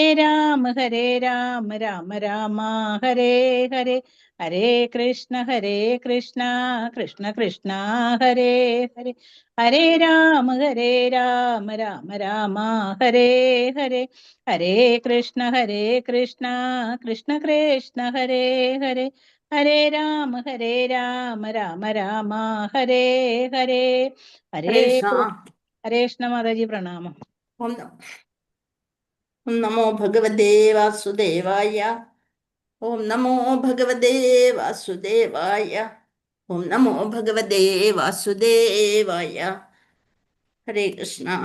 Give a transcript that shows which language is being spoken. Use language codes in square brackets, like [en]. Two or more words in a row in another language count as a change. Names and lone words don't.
[sa] രാമ രാമ രാമ ഹരേ ഹരേ ഹരേ കൃഷ്ണ കൃഷ്ണ കൃഷ്ണ ഹരേ ഹരേ ഹരേ രാമ രാമ രാമ ഹരേ ഹരേ ഹരേ കൃഷ്ണ കൃഷ്ണ കൃഷ്ണ ഹരേ ഹരേ ഹരേ രാമ രാമ രാമ ഹരേ ഹരേ ഹരേ ഹരേ കൃഷ്ണ. ഹരേ കൃഷ്ണ [ml] മാതാജി പ്രണാമം. [sa] ഓം നമോ ഭഗവതേ വാസുദേവായ. ഓം നമോ ഭഗവതേ വാസുദേവായ. ഓം നമോ ഭഗവതേ വാസുദേവായ. ഹരേ കൃഷ്ണ.